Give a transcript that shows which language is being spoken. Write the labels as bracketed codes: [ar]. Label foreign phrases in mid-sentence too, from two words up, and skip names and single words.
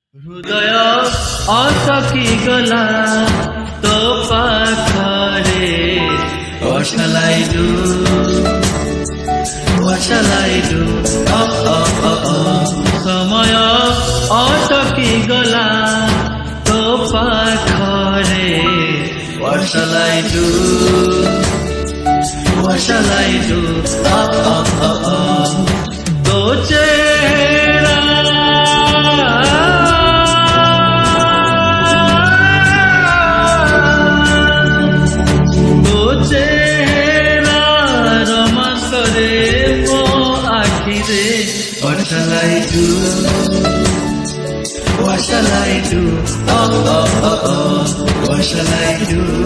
[or] ହୃଦୟ ଅଟକିଗଲା ତୋ ପାଖରେ। [en] What shall I do? What shall I do? [or] ସମୟ ଅଟକିଗଲା ତୋ ପାଖରେ। [en] What shall I do? What shall I do? [or] ତୋ ଚେହେରା [en] What shall I do? What shall I do? What shall I do?